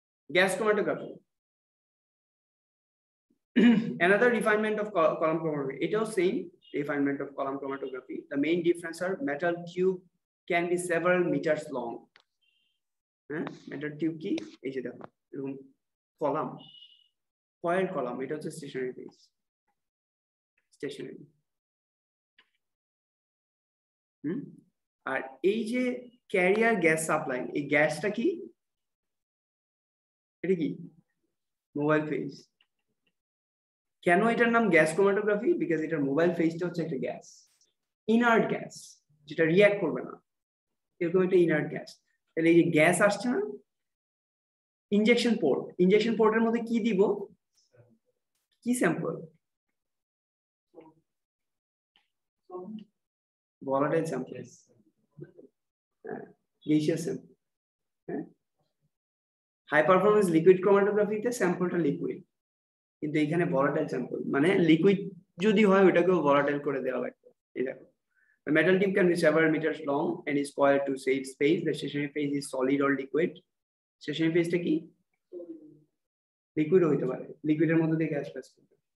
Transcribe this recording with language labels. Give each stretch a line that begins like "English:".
English: gas chromatography, another refinement of column chromatography,
Bangla: এটাও same
English: refinement of column chromatography. The main difference are metal tube can be several meters long.
Bangla: হ্যাঁ, metal tube কি? এই যে দেখো এরকম column, coil column, এটা হচ্ছে stationery phase, stationery. আর এই যে ক্যারিয়ার গ্যাস সাপ্লাই, এই গ্যাসটা কি? এটা কি? Mobile phase. কেন এটার নাম গ্যাস ক্রোমাটোগ্রাফি? বিকজ এটার মোবাইল ফেজটা হচ্ছে একটা গ্যাস, ইনার্ট গ্যাস, যেটা রিঅ্যাক্ট করবে না, এরকম একটা ইনার্ট গ্যাস। তাহলে এই যে গ্যাস আসছে না, ইনজেকশন পোর্ট, ইনজেকশন পোর্টের মধ্যে কি দিব? কি স্যাম্পল? ভলাটাইল স্যাম্পল, হ্যাঁ, গ্যাসিয়াস স্যাম্পল। হ্যাঁ, হাই পারফরমেন্স লিকুইড ক্রোমাটোগ্রাফিতে স্যাম্পলটা লিকুইড, কিন্তু এখানে ভলাটাইল স্যাম্পল, মানে লিকুইড যদি হয় ওটাকেও ভলাটাইল করে দেওয়া লাগবে। এই দেখো,
English: the metal tube can be several meters long and is coiled to save space. The stationary phase is solid or liquid.
Bangla: Stationary phase টা কি? লিকুইড হইতে পারে, লিকুইডের মধ্যে দিয়ে গ্যাস পাস করবে।